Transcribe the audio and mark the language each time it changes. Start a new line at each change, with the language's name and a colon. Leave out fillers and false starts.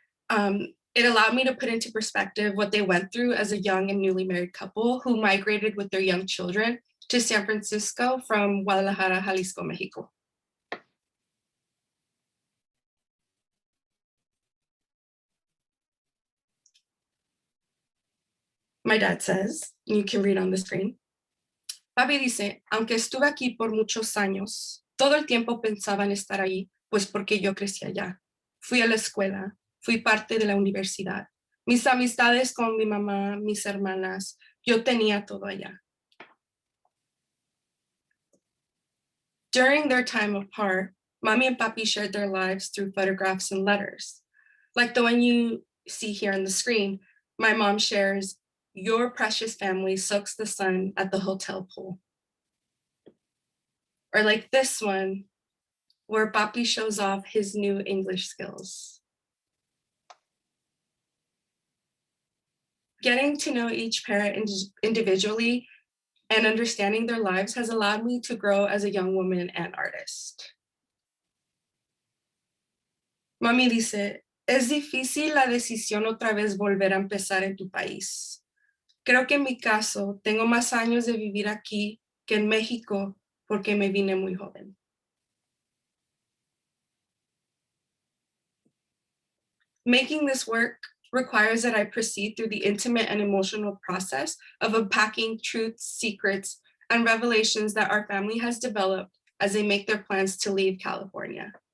English: It allowed me to put into perspective what they went through as a young and newly married couple who migrated with their young children to San Francisco from Guadalajara, Jalisco, Mexico. My dad says, you can read on the screen.
Spanish: Papi dice, aunque estuve aquí por muchos años, todo el tiempo pensaba en estar ahí, pues porque yo crecí allá. Fui a la escuela, fui parte de la universidad. Mis amistades con mi mamá, mis hermanas, yo tenía todo allá.
English: During their time apart, Mommy and Papi shared their lives through photographs and letters. Like the one you see here on the screen, my mom shares, your precious family soaks the sun at the hotel pool. Or like this one, where Papi shows off his new English skills. Getting to know each parent individually and understanding their lives has allowed me to grow as a young woman and artist.
Spanish: Mami dice, es difícil la decisión otra vez volver a empezar en tu país. Creo que en mi caso, tengo más años de vivir aquí que en México porque me vine muy joven.
English: Making this work requires that I proceed through the intimate and emotional process of unpacking truths, secrets, and revelations that our family has developed as they make their plans to leave California.